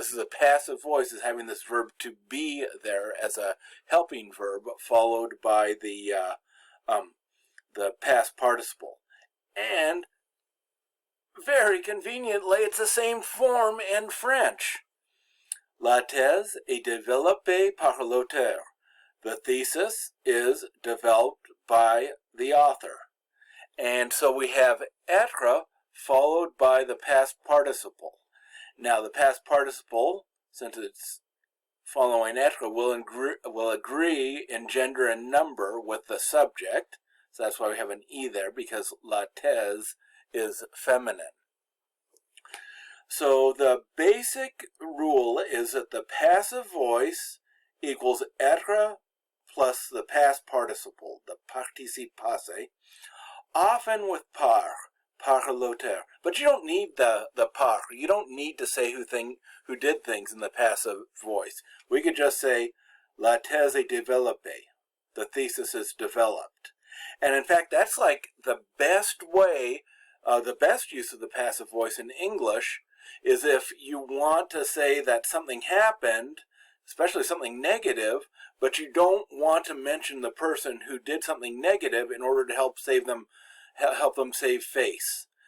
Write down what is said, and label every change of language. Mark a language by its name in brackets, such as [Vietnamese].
[English] This is a passive voice, is having this verb to be there as a helping verb followed by the past participle. And very conveniently, it's the same form in French. [French] La thèse est développée par l'auteur. [English] The thesis is developed by the author. And so we have être followed by the past participle. Now the past participle, since it's following être, will agree in gender and number with the subject. So that's why we have an E there, because la thèse is feminine. So the basic rule is that the passive voice equals être plus the past participle, the participe passé, often with [French] par l'auteur. [English] But you don't need the par. You don't need to say who did things in the passive voice. We could just say [French] la thèse est développée. [English] The thesis is developed. And in fact, that's like the best way, the best use of the passive voice in English is if you want to say that something happened, especially something negative, but you don't want to mention the person who did something negative in order to help them save face.